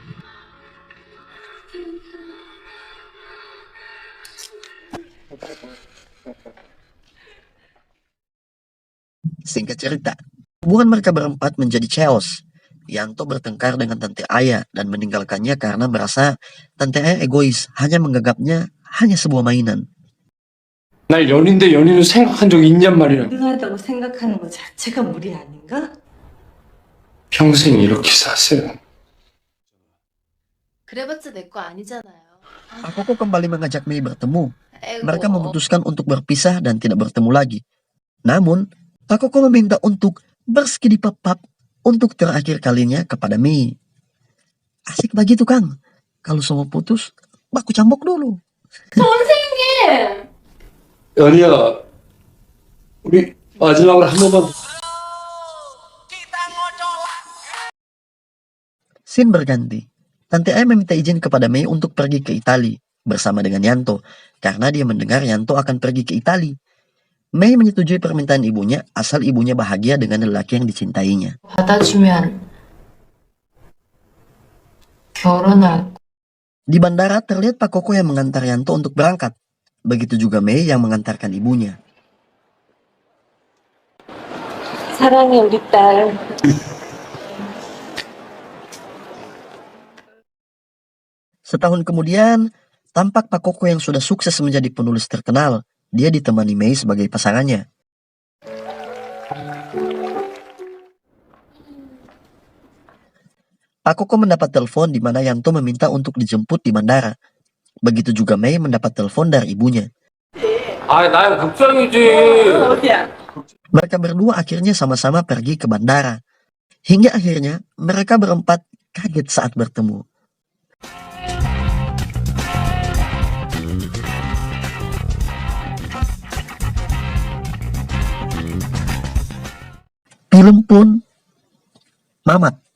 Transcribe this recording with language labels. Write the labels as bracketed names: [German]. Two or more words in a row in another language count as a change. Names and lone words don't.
[Indonesian] Singkat cerita, hubungan mereka berempat menjadi chaos. Yanto bertengkar dengan Tante Aya dan meninggalkannya karena merasa Tante Aya egois, hanya menganggapnya hanya sebuah mainan. [Korean] 날 연인 대 연인으로 생각한 적 있냔 말이야. 가능하다고 생각하는 것 자체가 무리 아닌가? 평생 이렇게 사세요. 그래봤자 내 거 아니잖아요. [Indonesian] Koko kembali mengajak Mei bertemu. [Korean] 아이고. [Indonesian] Mereka memutuskan untuk berpisah dan tidak bertemu lagi. Namun, Pak Koko meminta untuk berskidi papap untuk terakhir kalinya kepada Mei. Asik begitu, Kang. Kalau semua putus, baku cambok dulu. [Korean] 선생님! 연희야, 우리 마지막으로 한 번만. [Indonesian] Scene berganti. Tante Aya meminta izin kepada Mei untuk pergi ke Italia bersama dengan Yanto karena dia mendengar Yanto akan pergi ke Italia. Mei menyetujui permintaan ibunya asal ibunya bahagia dengan lelaki yang dicintainya. [Korean] 받아주면 결혼할 [Indonesian] Di bandara terlihat Pak Koko yang mengantar Yanto untuk berangkat. Begitu juga Mei yang mengantarkan ibunya. [Korean] 사랑해 우리 딸. [Indonesian] Setahun kemudian, tampak Pak Koko yang sudah sukses menjadi penulis terkenal. Dia ditemani Mei sebagai pasangannya. Pak Koko mendapat telepon di mana Yanto meminta untuk dijemput di bandara. Begitu juga Mei mendapat telepon dari ibunya. [Korean] 아, 나야 극장이지. 어디야? [Indonesian] Mereka berdua akhirnya sama-sama pergi ke bandara. Hingga akhirnya mereka berempat kaget saat bertemu. Film pun mamat.